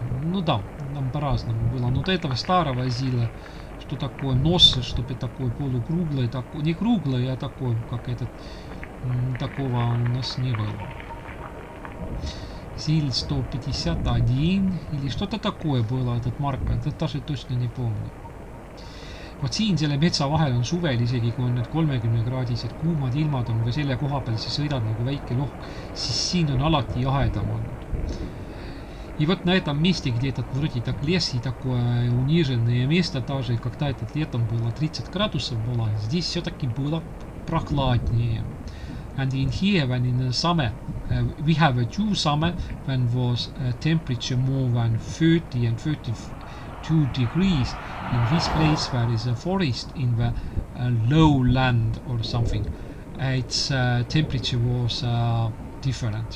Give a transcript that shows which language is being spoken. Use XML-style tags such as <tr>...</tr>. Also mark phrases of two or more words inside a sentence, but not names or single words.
<ru>Ну да, там по-разному было. Но до этого старого ЗИЛа, что такое нос, чтобы такой полукруглый, такой, не круглый, а такой, как этот, такого у нас не было. ЗИЛ-151 или что-то такое было, этот marka, это даже точно не помню.</ru> <et>Vot siin selle metsa vahel on suvel, isegi kui on need 30-kraadised kuumad ilmad on või selle koha peal, siis sõidad nagu väike lohk, siis siin on alati jahedam olnud.</et> <ru>И вот на этом месте, где этот вроде так лес и такое униженное место, даже когда этот летом было 30 градусов было, здесь все-таки было прохладнее.</ru> <en>And in here, when in the summer, we have a two summer when was temperature more than 30 and 32 degrees. In this place where is a forest in the lowland or something, its temperature was different.</en>